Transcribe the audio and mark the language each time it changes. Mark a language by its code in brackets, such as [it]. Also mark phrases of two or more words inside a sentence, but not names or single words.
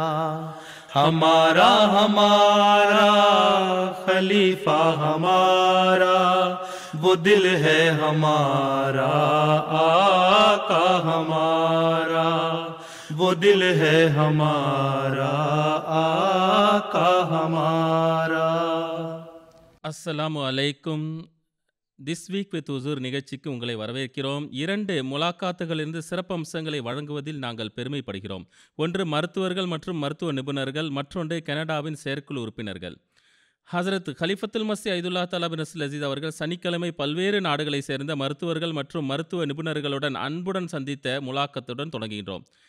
[ur] ہمارا ہمارا خلیفہ ہمارا، وہ دل ہے ہمارا آقا ہمارا، وہ دل ہے ہمارا آقا ہمارا. [ar] السلام عليكم. [ta] திஸ் வீக் வித் உசூர் நிகழ்ச்சிக்கு உங்களை வரவேற்கிறோம். 2 முலாக்காத்துகளிலிருந்து சிறப்பம்சங்களை வழங்குவதில் நாங்கள் பெருமைப்படுகிறோம். ஒன்று மருத்துவர்கள் மற்றும் மருத்துவ நிபுணர்கள், மற்றொன்று கனடாவின் செயற்குழு உறுப்பினர்கள். ஹசரத் கலிஃபத்துல் மஸீஹ் [ar] أيده الله تعالى بنصره العزيز [ta] அவர்கள் சனிக்கிழமை பல்வேறு நாடுகளைச் சேர்ந்த மருத்துவர்கள் மற்றும் மருத்துவ நிபுணர்களுடன் அன்புடன் சந்தித்த முலாக்கத்துடன் தொடங்குகின்றோம்.